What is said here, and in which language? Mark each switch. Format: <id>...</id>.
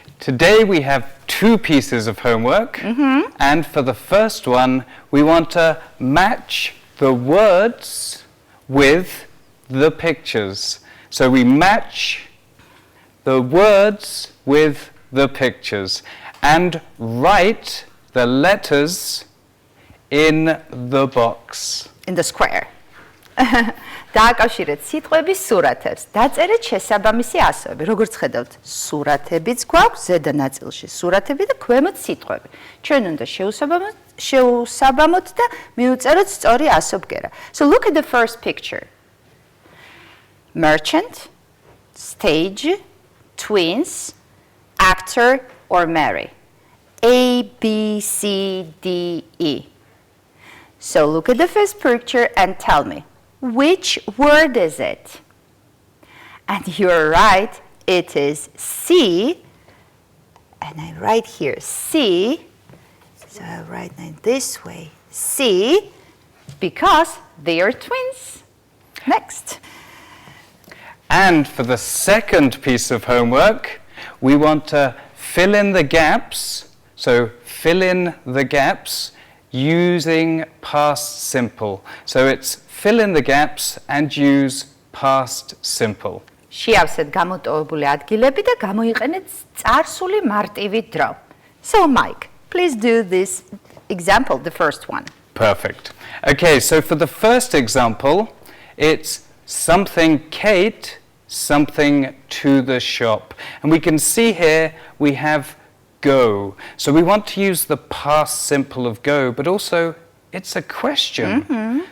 <en>Today we have 2 pieces of homework. And for the first one, we want to match the words with the pictures. So we match the words with the pictures and write the letters in the box. In the square.</en> <ka>დააკავშირეთ სიტყვების სურათებს. დაწერეთ შესაბამისი ასოები. როგორც ხედავთ, სურათებიც გვაქვს ზედა ნაწილში, სურათები და ქვემოთ სიტყვები. ჩვენ უნდა შეუსაბამოთ და მივუწეროთ სწორი ასობგერა.</ka> <en>So look at the first picture. Merchant, stage, twins, actor or Mary. A, B, C, D, E. So look at the first picture and tell me, which word is it? And you're right, it is C. And I write here C. So I write it this way, C, because they are twins. Next. And for the second piece of homework, we want to fill in the gaps. So fill in the gaps using past simple. So it's fill in the gaps and use past simple.</en> <ka>შეავსეთ გამოტოვებული ადგილები და გამოიყენეთ წარსული მარტივი დრო.</ka> <en>So Mike, please do this example, the first one. Perfect. Okay, so for the first example, it's something Kate, something to the shop. And we can see here we have go. So we want to use the past simple of go, but also it's a question.</en>